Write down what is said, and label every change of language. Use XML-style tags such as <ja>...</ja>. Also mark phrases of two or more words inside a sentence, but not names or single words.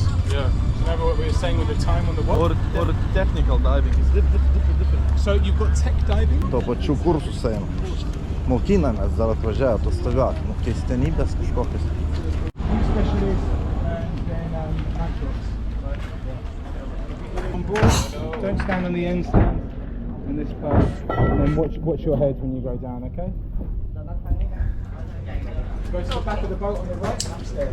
<en>Yeah. Remember what we were saying with the time on the what? Or technical diving is different. So you've got tech diving.</en> <lt>Tuo pačiu kursus einam. Mokinamės dar atvažiavę atostogauti. Nu, keistenybės kažkokios.</lt> <en>Specialist and then actors. On board, don't stand on the end stand in this part, and then watch your head when you go down, okay? Go to the back of the boat on the right and upstairs.</en>